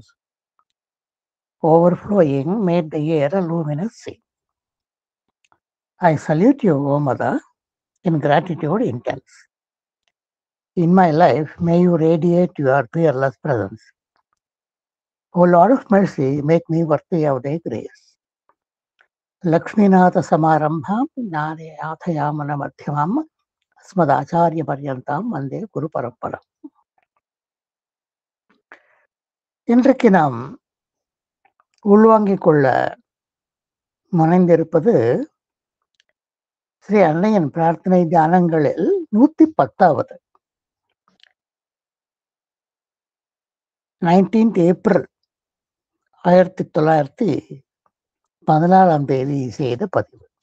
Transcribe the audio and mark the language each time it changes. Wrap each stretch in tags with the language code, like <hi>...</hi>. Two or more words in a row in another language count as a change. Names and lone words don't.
<en>Overflowing made the air a luminous sea. I salute you, O Mother, in gratitude intense. In my life, may you radiate your peerless presence. O Lord of mercy, make me worthy of thy grace.</en> <sa>लक्ष्मीनाथ समारम्भाम् ज्ञाने अथयमन मध्यमाम् अस्मदाचार्य पर्यन्ताम् वन्दे गुरु परम्पराम्.</sa> <ta>இன்றைக்கு நாம் உள்வாங்கிக் கொள்ள முனைந்திருப்பது ஸ்ரீ அன்னையின் பிரார்த்தனை தியானங்களில் 110வது 19th April 1914 செய்த பதிவு.</ta>